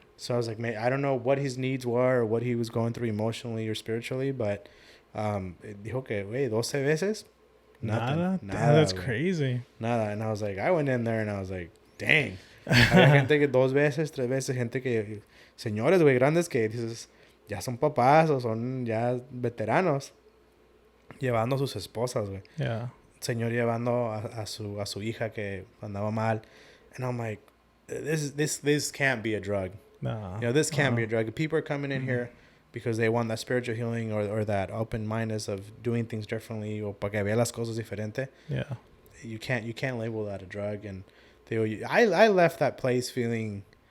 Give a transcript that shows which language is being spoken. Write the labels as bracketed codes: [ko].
[en] So I was like, man, I don't know what his needs were or what he was going through emotionally or spiritually, but [es] dijo que, güey, 12 veces. [en] Nothing. Nada? That's crazy. [es] Nada. [en] And I was like, I went in there and I was like, dang. [es] Había gente que 2 veces, 3 veces, gente que, señores, güey, grandes que dices, ya son papás o son ya veteranos llevando a sus esposas, güey. [en] Yeah. [es] Señor llevando a su hija que andaba mal. [en] And I'm like, this can't be a drug. Nah. You know, this can't be a drug. People are coming in here because they want that spiritual healing or that open-mindedness of doing things differently [es] o para que vea las cosas diferente. [en] Yeah. You can't label that a drug. And I left that place feeling...